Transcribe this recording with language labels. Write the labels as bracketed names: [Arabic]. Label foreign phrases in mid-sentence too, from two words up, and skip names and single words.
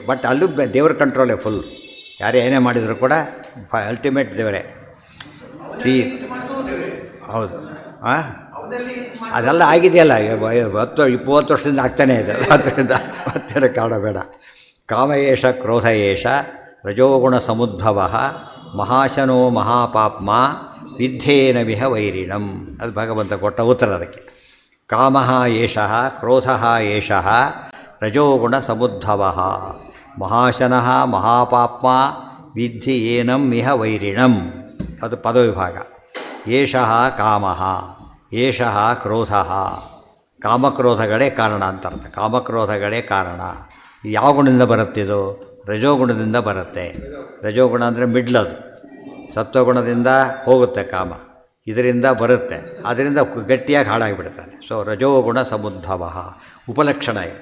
[Kannada] ಬಟ್ ಅಲ್ಲೂ ದೇವ್ರ ಕಂಟ್ರೋಲೇ ಫುಲ್. ಯಾರೇ ಏನೇ ಮಾಡಿದರೂ ಕೂಡ ಅಲ್ಟಿಮೇಟ್ ದೇವರೇ. ಹೌದು. ಹಾಂ, ಅದೆಲ್ಲ ಆಗಿದೆಯಲ್ಲ, 10-20 ವರ್ಷದಿಂದ ಆಗ್ತಾನೇ ಇದೆ. ಅದರಿಂದ ಮತ್ತೇನ ಕಾರಣ ಬೇಡ. [Sanskrit] ಕಾಮ ಏಷ ಕ್ರೋಧ ಏಷ ರಜೋಗುಣ ಸಮುದ್ಭವ ಮಹಾಶನೋ ಮಹಾಪಾಪ್ಮ ವಿದ್ಯೇನ ವಿಹ ವೈರಿಣಂ. [Kannada] ಅದು ಭಗವಂತ ಕೊಟ್ಟ ಉತ್ತರ ಅದಕ್ಕೆ. [Sanskrit] ಕಾಮ ಏಷ ಕ್ರೋಧ ಏಷ ರಜೋಗುಣ ಸಮುದ್ಭವ ಮಹಾಶನಃ ಮಹಾಪಾಪ್ಮ ವಿದ್ಧಿ ಏನಂ ಇಹ ವೈರಿಣಂ. ಅದು ಪದವಿಭಾಗ. ಏಷಃ ಕಾಮಃ ಏಷಃ ಕ್ರೋಧಃ. [Kannada] ಕಾಮಕ್ರೋಧಗಳೇ ಕಾರಣ ಅಂತ ಅರ್ಥ. ಕಾಮಕ್ರೋಧಗಳೇ ಕಾರಣ. ಯಾವ ಗುಣದಿಂದ ಬರುತ್ತಿದು? ರಜೋಗುಣದಿಂದ ಬರುತ್ತೆ. ರಜೋಗುಣ ಅಂದರೆ ಮಿಡ್ಲದು. ಸತ್ವಗುಣದಿಂದ ಹೋಗುತ್ತೆ ಕಾಮ, ಇದರಿಂದ ಬರುತ್ತೆ. ಅದರಿಂದ ಗಟ್ಟಿಯಾಗಿ ಹಾಳಾಗಿಬಿಡ್ತಾನೆ. ಸೊ [Sanskrit] ರಜೋಗುಣ ಸಮುದ್ಭವ [Kannada] ಉಪಲಕ್ಷಣ ಇದೆ.